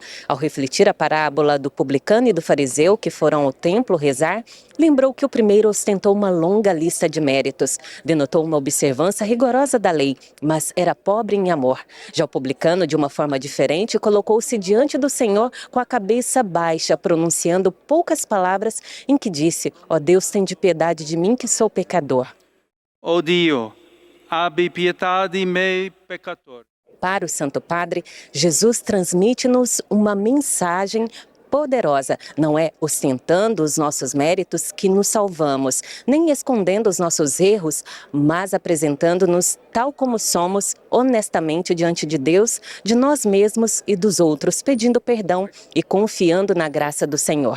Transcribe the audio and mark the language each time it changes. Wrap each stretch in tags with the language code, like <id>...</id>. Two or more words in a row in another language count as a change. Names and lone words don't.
<pt>Ao refletir a parábola do publicano e do fariseu que foram ao templo rezar, lembrou que o primeiro ostentou uma longa lista de méritos, denotou uma observância rigorosa da lei, mas era pobre em amor. Já o publicano, de uma forma diferente, colocou-se diante do Senhor com a cabeça baixa, pronunciando poucas palavras em que disse: ó Deus, tem de piedade de mim que sou pecador.</pt> <it>Ó Dio, abbi pietà di me, peccator.</it> <pt>Para o Santo Padre, Jesus transmite-nos uma mensagem poderosa. Não é ostentando os nossos méritos que nos salvamos, nem escondendo os nossos erros, mas apresentando-nos tal como somos, honestamente diante de Deus, de nós mesmos e dos outros, pedindo perdão e confiando na graça do Senhor.</pt>